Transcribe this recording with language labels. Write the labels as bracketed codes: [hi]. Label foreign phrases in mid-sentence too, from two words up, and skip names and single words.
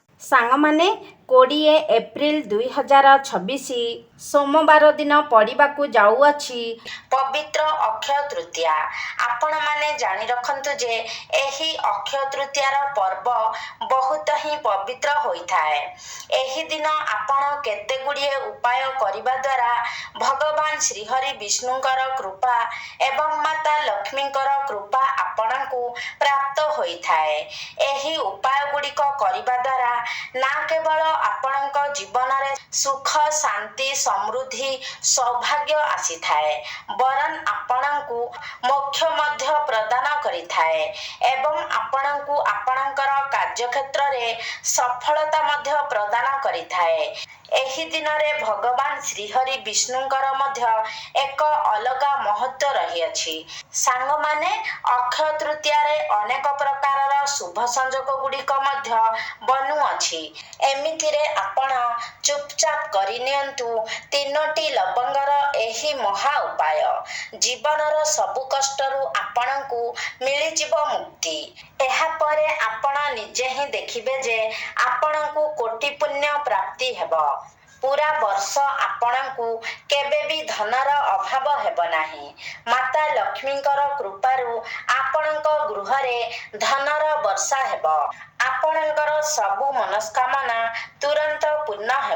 [or] ସାଙ୍ଗ ମାନେ 20 ଏପ୍ରିଲ 2026 ସୋମବାର ଦିନ ପଡ଼ିବାକୁ ଯାଉଅଛି ପବିତ୍ର ଅକ୍ଷୟ ତୃତୀୟା। ଆପଣ ମାନେ ଜାଣି ରଖନ୍ତୁ ଯେ ଏହି ଅକ୍ଷୟ ତୃତୀୟାର ପର୍ବ ବହୁତ ହିଁ ପବିତ୍ର ହୋଇଥାଏ। ଏହି ଦିନ ଆପଣ କେତେ ଗୁଡ଼ିଏ ଉପାୟ କରିବା ଦ୍ୱାରା ଭଗବାନ ଶ୍ରୀହରି ବିଷ୍ଣୁଙ୍କର କୃପା ଏବଂ ମାତା ଲକ୍ଷ୍ମୀଙ୍କର କୃପା ଆପଣଙ୍କୁ ପ୍ରାପ୍ତ ହୋଇଥାଏ। ଏହି ଉପାୟ ଗୁଡ଼ିକ କରିବା ଦ୍ୱାରା ନା କେବଳ ଆପଣଙ୍କ ଜୀବନ ରେ ସୁଖ ଶାନ୍ତି ସମୃଦ୍ଧି ସୌଭାଗ୍ୟ ଆସିଥାଏ ବରଂ ଆପଣଙ୍କୁ ମୋକ୍ଷ ମଧ୍ୟ ପ୍ରଦାନ କରିଥାଏ ଏବଂ ଆପଣଙ୍କୁ ଆପଣଙ୍କର କାର୍ଯ୍ୟକ୍ଷେତ୍ର ରେ ସଫଳତା ମଧ୍ୟ ପ୍ରଦାନ କରିଥାଏ। ଏହି ଦିନ ରେ ଭଗବାନ ଶ୍ରୀହରି ବିଷ୍ଣୁଙ୍କର ମଧ୍ୟ ଏକ ଅଲଗା ମହତ୍ତ୍ୱ ରହିଅଛି। ସାଙ୍ଗ ମାନେ ଅକ୍ଷୟ ତୃତୀୟା ରେ ଅନେକ ପ୍ରକାରର ଶୁଭ ସଂଯୋଗ ଗୁଡ଼ିକ ମଧ୍ୟ ବନୁଅଛି। ଏମିତିରେ ଆପଣ ଚୁପଚାପ କରିନିଅନ୍ତୁ 3ଟି ଲବଙ୍ଗର ଏହି ମହା ଉପାୟ। ଜୀବନର ସବୁ କଷ୍ଟରୁ ଆପଣଙ୍କୁ ମିଳି ଯିବ ମୁକ୍ତି। ଏହା ପରେ ଆପଣ ନିଜେ ହିଁ ଦେଖିବେ ଯେ ଆପଣଙ୍କୁ କୋଟି ପୁଣ୍ୟ ପ୍ରାପ୍ତି ହେବ। ପୂରା ବର୍ଷ ଆପଣଙ୍କୁ କେବେ ବି ଧନର ଅଭାବ ହେବ ନାହିଁ। ମାତା ଲକ୍ଷ୍ମୀଙ୍କର କୃପାରୁ ଆପଣଙ୍କ ଗୃହରେ ଧନର ବର୍ଷା ହେବ। ଆପଣଙ୍କର ସବୁ ମନସ୍କାମନା ତୁରନ୍ତ ପୂର୍ଣ୍ଣ ହେବ।